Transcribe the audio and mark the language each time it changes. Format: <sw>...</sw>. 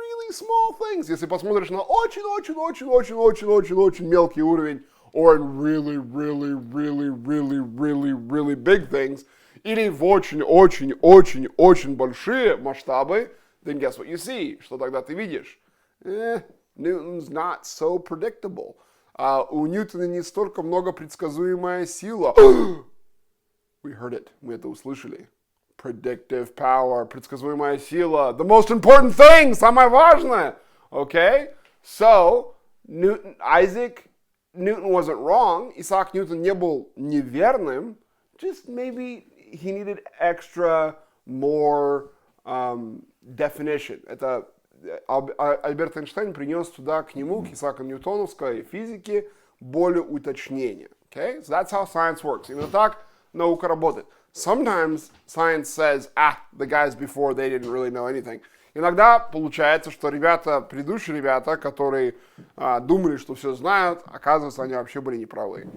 <en>small things,</en> <ru>если посмотришь на очень мелкий уровень,</ru> <en>or in really big things,</en> <ru>или в очень большие масштабы,</ru> <en>then guess what you see?</en> <ru>Что тогда ты видишь?</ru> <en>Newton's not so predictable.</en> <ru>У Ньютона не столько много предсказуемая сила.</ru> <en>We heard it.</en> <ru>Мы это услышали.</ru> <en>Predictive power,</en> <ru>предсказуемая сила.</ru> <en>The most important thing,</en> <ru>самое важное.</ru> <en>Okay? So, Isaac Newton wasn't wrong.</en> <ru>Isaac Newton не был неверным.</ru> <en>Just maybe he needed more definition.</en> <ru>Это Альберт Эйнштейн принес туда к нему, к Исааку Ньютоновской физике, более уточнения.</ru> <en>Okay? So that's how science works.</en> <ru>Именно так наука работает.</ru> <en>Sometimes science says, the guys before, they didn't really know anything.</en> <ru>Иногда получается, что предыдущие ребята, которые думали, что все знают, оказывается, они вообще были неправы.</ru>